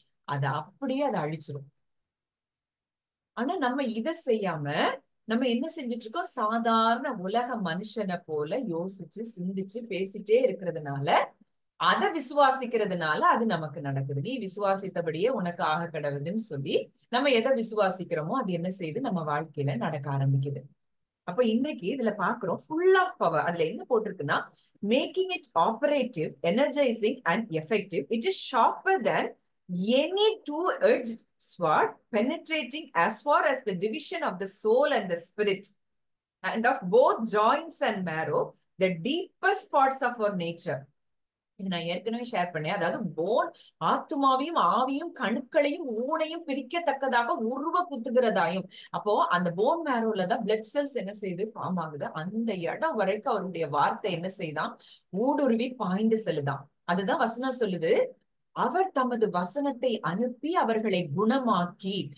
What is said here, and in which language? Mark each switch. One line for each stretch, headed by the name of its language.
Tamil: அதை அழிச்சிடும். ஆனா நம்ம இதை செய்யாம நம்ம என்ன செஞ்சுட்டு இருக்கோம், சாதாரண உலக மனுஷனை போல யோசிச்சு சிந்திச்சு பேசிட்டே இருக்கிறதுனால, அதை விசுவாசிக்கிறதுனால அது நமக்கு நடக்குது. நீ விசுவாசித்தபடியே உனக்கு ஆக கடவுதுன்னு சொல்லி நம்ம எதை விசுவாசிக்கிறோமோ அது என்ன செய்யுது, நம்ம வாழ்க்கையில நடக்க ஆரம்பிக்குது. அப்ப இன்னைக்கு இதுல பாக்குறோம்
English: Full of power.
Tamil: அதுல என்ன போட்டிருக்குன்னா,
English: Making it operative, energising and effective. It is sharper than any two-edged sword, penetrating as far as the division of the soul and the spirit, and of both joints and marrow, the deepest parts of our nature.
Tamil: இது நான் ஏற்கனவே share பண்ணேன். அதாவது phone ஆத்துமாவையும் ஆவியும் கணுக்களையும் ஊனையும் பிரிக்கத்தக்கதாக உருவ குத்துகிறதாயும். அப்போ அந்த phone மேரோல தான் பிளட் செல்ஸ் என்ன செய்யுது, ஃபார்ம் ஆகுது. அந்த இடம் வரைக்கும் அவருடைய வார்த்தை என்ன செய்தான், ஊடுருவி பாய்ந்து செல்லுதான். அதுதான் வசனம் சொல்லுது, அவர் தமது வசனத்தை அனுப்பி அவர்களை குணமாக்கி.